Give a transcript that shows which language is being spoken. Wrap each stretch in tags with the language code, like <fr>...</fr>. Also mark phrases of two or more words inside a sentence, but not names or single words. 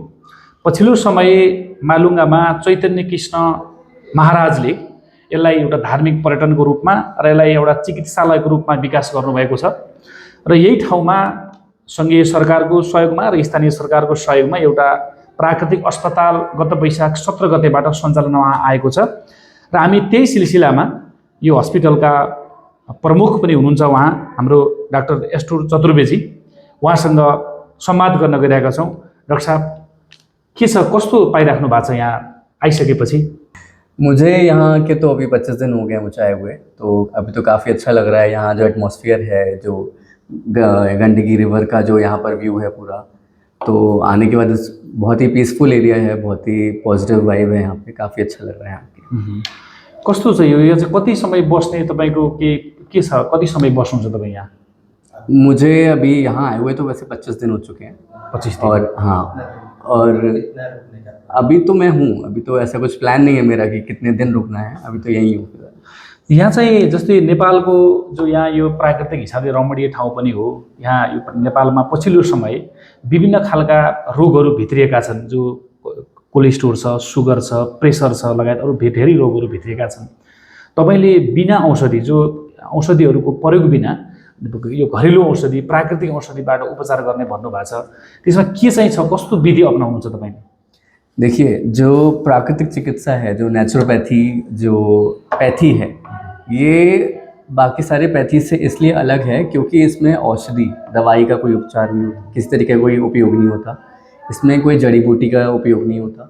<ne>पछिल्लो समय मालुङ्गामा चैतन्य कृष्ण महाराजले यसलाई एउटा धार्मिक पर्यटनको रूपमा र यसलाई एउटा चिकित्सालयको रूपमा विकास गर्नुभएको छ र यही ठाउँमा सङ्घीय सरकारको सहयोगमा र स्थानीय सरकारको सहयोगमा एउटा प्राकृतिक अस्पताल गत वैशाख 17 गतेबाट सञ्चालनमा आएको छ र हामी त्यही सिलसिलामा यो हस्पिटलका प्रमुख पनि हुनुहुन्छ उहाँ हाम्रो डाक्टर एस्टुर चतुर्वेदी, उहाँसँग संवाद गर्न गइरहेका छौँ। डाक्टर साहब के छ, कस्तो पाइराख्नु भएको छ यहाँ आइसकेपछि?</ne> <hi>मुझे यहाँ के तो अभी 25 दिन हो गए मुझे आए हुए, तो अभी तो काफ़ी अच्छा लग रहा है। यहाँ जो एटमॉस्फेयर है, जो गंडकी रिवर का जो यहाँ पर व्यू है पूरा, तो आने के बाद बहुत ही</hi> <en>peaceful area</en> <hi>है, बहुत ही</hi> <en>positive vibe</en> <hi>है यहाँ पे, काफ़ी अच्छा लग रहा है यहाँ पे।</hi> <ne>कस्तो छ यो चाहिँ कति समय बस्ने तपाईँको के छ, कति समय बस्नुहुन्छ तपाईँ यहाँ?</ne> <hi>मुझे अभी यहाँ आए हुए तो वैसे 25 दिन हो चुके हैं। 25 दिन? और हाँ, और अभी तो मैं हूँ, अभी तो ऐसा कुछ प्लान नहीं है मेरा कि कितने दिन रुकना है, अभी तो यहीं हूँ।</hi> <ne>यहाँ चाहिँ जस्तै नेपालको जो यहाँ यो प्राकृतिक हिसाबले रमणीय ठाउँ पनि हो। यहाँ यो नेपालमा पछिल्लो समय विभिन्न खालका रोगहरू भित्रिएका छन्, जो कोलेस्ट्रोल छ, सुगर छ, प्रेसर छ लगायत अरू धेरै रोगहरू भित्रिएका छन्। तपाईँले बिना औषधि, जो औषधिहरूको प्रयोग बिना यो घरेलु औषधि, प्राकृतिक औषधिबाट उपचार गर्ने भन्नुभएको छ, त्यसमा के चाहिँ छ, कस्तो विधि अपनाउनुहुन्छ तपाईँले?</ne> <hi>देखिए, जो प्राकृतिक चिकित्सा है, जो नेचुरोपैथी, जो पैथी है, ये बाकी सारे पैथी से इसलिए अलग है क्योंकि इसमें औषधि दवाई का कोई उपचार नहीं होता, किसी तरीके का कोई उपयोग नहीं होता, इसमें कोई जड़ी बूटी का उपयोग नहीं होता।</hi>